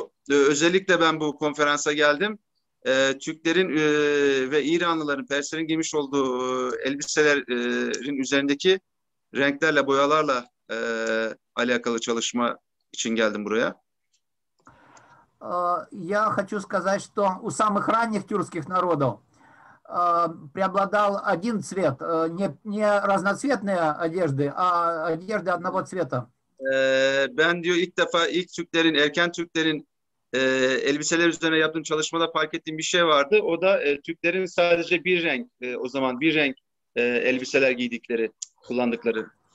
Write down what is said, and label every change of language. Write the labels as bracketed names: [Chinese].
[Turkish] Özellikle ben bu konferansa geldim. Türklerin ve İranlıların, Perslerin giymiş olduğu elbiselerin üzerindeki renklerle, boyalarla alakalı çalışma için geldim buraya. [Russian] Я хочу сказать, что у самых ранних тюркских народов преобладал один цвет, не разноцветные одежды, а одежды одного цвета. [Turkish] Ben diyor ilk Türklerin, erken Türklerin elbiseler üzerine yaptığım çalışmada fark ettiğim bir şey vardı. O da Türklerin sadece bir renk, o zaman bir renk elbiseler giydikleri, kullandıkları.